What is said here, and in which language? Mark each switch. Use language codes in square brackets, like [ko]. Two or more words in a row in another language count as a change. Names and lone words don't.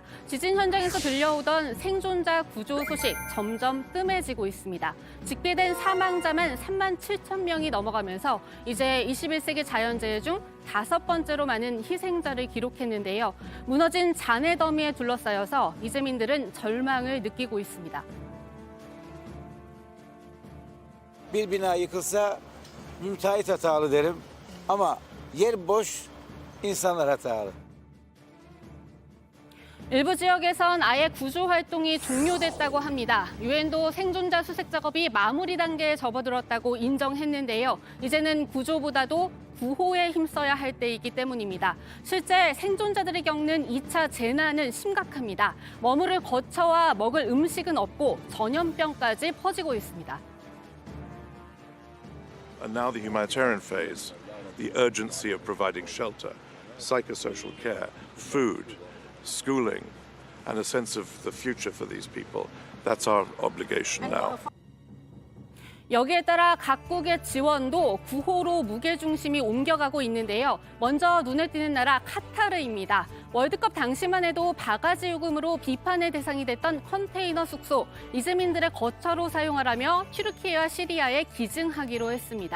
[ko] 지진 현장에서 들려오던 생존자 구조 소식 점점 뜸해지고 있습니다. 집계된 사망자만 37,000명이 넘어가면서 이제 21세기 자연재해 중 5번째로 많은 희생자를 기록했는데요. 무너진 잔해 더미에 둘러싸여서 이재민들은 절망을 느끼고 있습니다. [tr] Bir bina yıkılsa müteahhit hatalı derim ama yer boş, insanlar hatalı. [ko] 일부 지역에선 아예 구조 활동이 종료됐다고 합니다. 유엔도 생존자 수색 작업이 마무리 단계에 접어들었다고 인정했는데요. 이제는 구조보다도 구호에 힘써야 할 때이기 때문입니다. 실제 생존자들이 겪는 2차 재난은 심각합니다. 머무를 거처와 먹을 음식은 없고 전염병까지 퍼지고 있습니다. [en] And now the humanitarian phase, the urgency of providing shelter, psychosocial care, food, schooling, and a sense of the future for these people. That's our obligation now. [ko] 여기에 따라 각국의 지원도 구호로 무게중심이 옮겨가고 있는데요. 먼저 눈에 띄는 나라 카타르입니다. 월드컵 당시만 해도 바가지 요금으로 비판의 대상이 됐던 컨테이너 숙소, 이재민들의 거처로 사용하라며 튀르키예와 시리아에 기증하기로 했습니다.